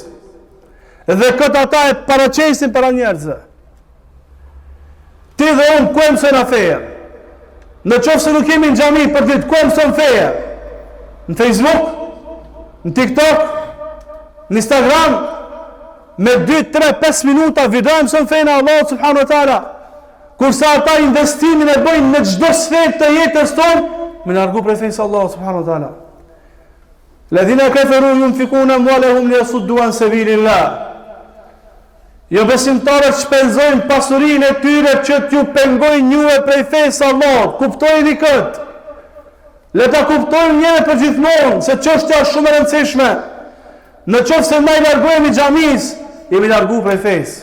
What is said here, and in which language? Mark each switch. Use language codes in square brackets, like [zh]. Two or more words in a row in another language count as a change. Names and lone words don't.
[sq] Dhe këtë ata e paraqesin para njerëzve. Ti dhe unë ku e mësojnë feja? Në qoftë se nuk jemi në xhami për ditë, ku e mësojnë feja? Në Facebook, në TikTok, në Instagram, me 2, 3, 5 minuta video e mësojnë fejnë Allah [ar] سبحانه وتعالى. [sq] Kurse ata investimin e bëjnë në çdo sferë të jetës tonë, me largu prej fejnë Allah [ar] سبحانه وتعالى. الذين كفروا ينفقون أموالهم ليصدوا عن سبيل الله. [sq] Jo besimtarët shpenzojnë pasurinë e tyre që t'ju pengojnë juve prej fesë Allah. Kuptojni këtë. Le ta kuptojnë njëre për gjithmonë se çështja është shumë e rëndësishme. Në qoftë se na i largojmë xhamis, jemi largu prej fesë.